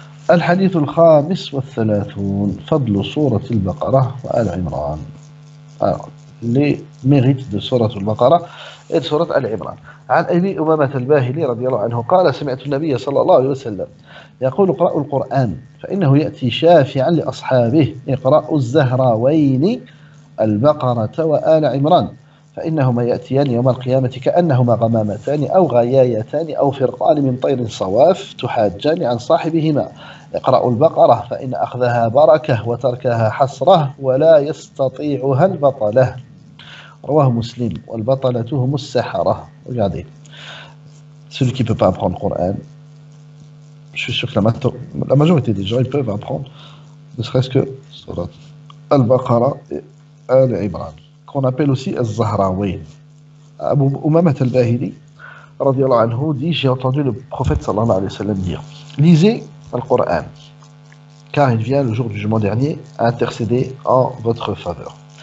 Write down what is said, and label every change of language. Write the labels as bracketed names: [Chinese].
[Arabic] الحديث الخامس والثلاثون فضل سورة البقرة وآل عمران. [French] Les mérites de سورة البقرة et de سورة آل عمران. [Arabic] عن أبي أمامة الباهلي رضي الله عنه قال سمعت النبي صلى الله عليه وسلم يقول اقرأوا القرآن فإنه يأتي شافعا لأصحابه اقرأوا الزهراوين البقرة وآل عمران فإنهما يأتيان يوم القيامة كأنهما غمامتان أو غيايتان أو فرقان من طير صواف تحاجان عن صاحبهما اقرأوا البقرة فإن أخذها بركة وتركها حسرة ولا يستطيعها البطلة رواه مسلم والبطلة هم السحرة. [French] Regardez, celui qui ne peut pas apprendre le Coran, je suis sûr que la majorité des gens ils peuvent apprendre ne serait-ce que Surat Al-Baqarah et Al-Imran, qu'on appelle aussi Al-Zahrawayn. Abu Umamat al-Bahili radiyallahu anhu dit, j'ai entendu le prophète sallallahu alayhi wa sallam dire, lisez le Coran, car il vient le jour du jugement dernier à intercéder en votre faveur.